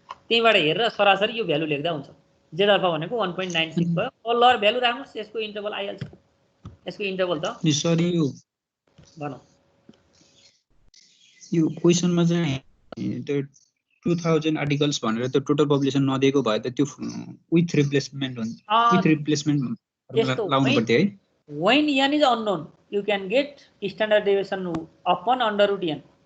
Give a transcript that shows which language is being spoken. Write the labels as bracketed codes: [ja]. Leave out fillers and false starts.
[ne] त्यहीबाट हेरेर सरासरी यो भ्यालु लेख्दा हुन्छ। z अल्फा भनेको 1.96 भयो। अब लर भ्यालु राख्नुस् यसको इन्टरभल आइहाल्छ। यसको इन्टरभल त सरी यो भनौं यो क्वेशनमा चाहिँ त्यो 2000 आर्टिकल्स भनेर त्यो टोटल पपुलेसन नदिएको भए त त्यो विथ रिप्लेसमेन्ट हुन्छ। विथ रिप्लेसमेन्ट लाउनु पर्थ्यो है। [en] when n is unknown you can get standard deviation upon under root n।